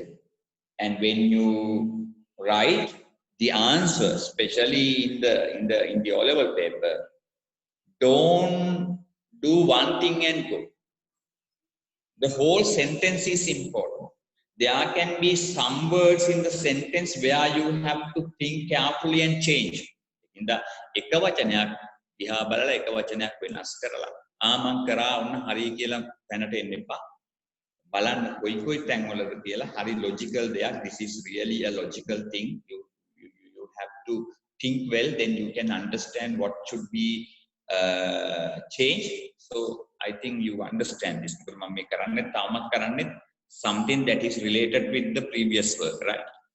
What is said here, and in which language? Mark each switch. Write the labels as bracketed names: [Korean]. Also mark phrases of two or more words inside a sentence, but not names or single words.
[English] And when you write the answer, especially in the O-level paper, don't do one thing and go. The whole sentence is important. There can be some words in the sentence where you have to think carefully and change. In the [Sinhala] ඒකවචනයක් දිහා බලලා ඒකවචනයක් වෙනස් කරලා ආමං කරා ඔන්න හරි කියලා පැනට එන්න එපා. බලන්න කොයි තැන් වලද කියලා හරි logical දෙයක්. [English] This is really a logical thing. You have to think well, then you can understand what should be changed. So I think you understand this. Something that is related with the previous work, right?